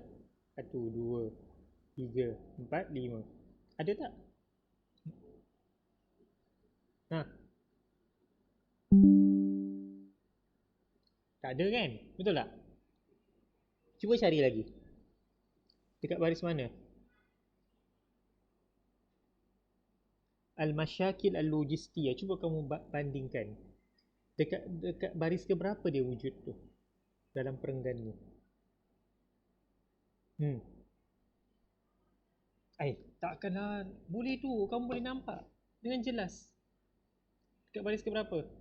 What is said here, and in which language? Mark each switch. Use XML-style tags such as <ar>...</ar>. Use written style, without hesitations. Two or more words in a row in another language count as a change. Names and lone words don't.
<ms>1, 2, 3, 4, 5. Ada tak? Tak ada kan? Betul tak? Cuba cari lagi. Dekat baris mana?</ms> <ar>المشاكل اللوجستية.</ar> <ms>Cuba kamu bandingkan. Dekat baris ke berapa dia wujud tu? Dalam perenggan ni. Takkanlah. Boleh tu. Kamu boleh nampak. Dengan jelas. Dekat baris ke berapa?</ms>